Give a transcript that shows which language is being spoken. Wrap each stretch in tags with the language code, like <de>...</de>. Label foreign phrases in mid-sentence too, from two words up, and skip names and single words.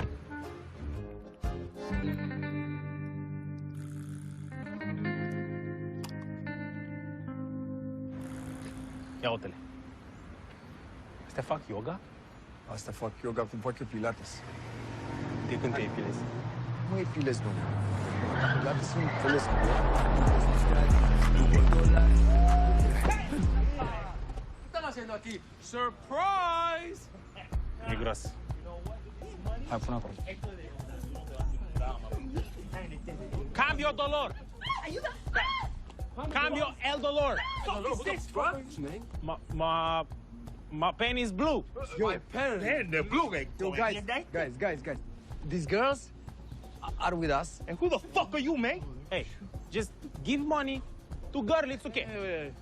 <ro>Ia uite-le. Astea fac yoga? Asta fac yoga cum fac eu pilates. De când te epilezi? Nu epilez, nu. Pilates sunt înțeles.</ro> <es>¿Qué están haciendo aquí? ¡Surprise!</es> <ro>E gros. Hai, pune acolo.</ro> <es>Cambio dolor! Ayuda! Cambio el dolor!</es> <en>What the fuck is this, bro? My pen is blue. My pen? The blue guy. Yo, guys. These girls are with us. And who the fuck are you, man? Hey, just give money to girl, it's okay.</en>